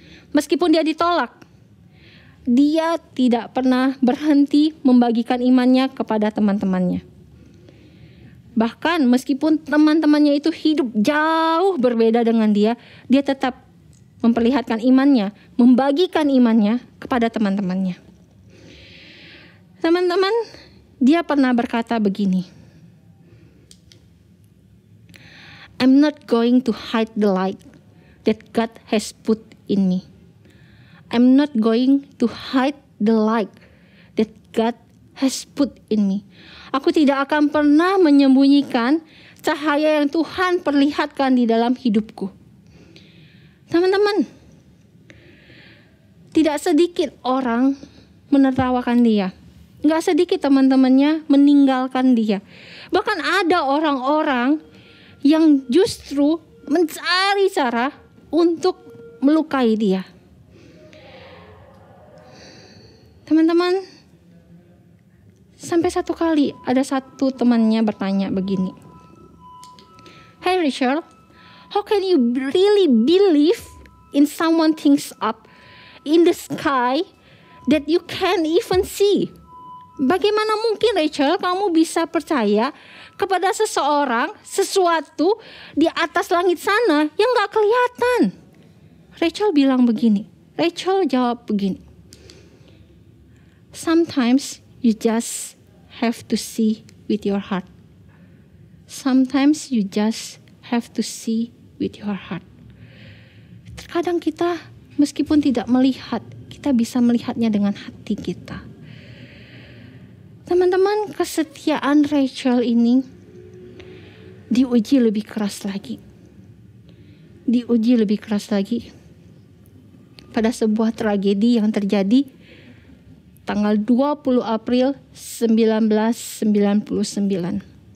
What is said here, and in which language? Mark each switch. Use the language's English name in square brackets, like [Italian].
[Indonesian] Meskipun dia ditolak, dia tidak pernah berhenti membagikan imannya kepada teman-temannya. Bahkan meskipun teman-temannya itu hidup jauh berbeda dengan dia tetap memperlihatkan imannya, membagikan imannya kepada teman-temannya. Teman-teman, dia pernah berkata begini, [English] I'm not going to hide the light that God has put in me. I'm not going to hide the light that God has put in me. [Indonesian] Aku tidak akan pernah menyembunyikan cahaya yang Tuhan perlihatkan di dalam hidupku. Teman-teman, tidak sedikit orang menertawakan dia. Gak sedikit teman-temannya meninggalkan dia. Bahkan ada orang-orang yang justru mencari cara untuk melukai dia. Teman-teman, sampai satu kali ada satu temannya bertanya begini, [English] Hey Rachel, how can you really believe in someone things up in the sky that you can't even see? [Indonesian] Bagaimana mungkin Rachel kamu bisa percaya kepada sesuatu di atas langit sana yang gak kelihatan? Rachel bilang begini, Rachel jawab begini, [English] Sometimes you just have to see with your heart. Sometimes you just have to see with your heart. [Indonesian] Terkadang kita meskipun tidak melihat, kita bisa melihatnya dengan hati kita. Teman-teman, kesetiaan Rachel ini diuji lebih keras lagi. Diuji lebih keras lagi pada sebuah tragedi yang terjadi tanggal 20 April 1999.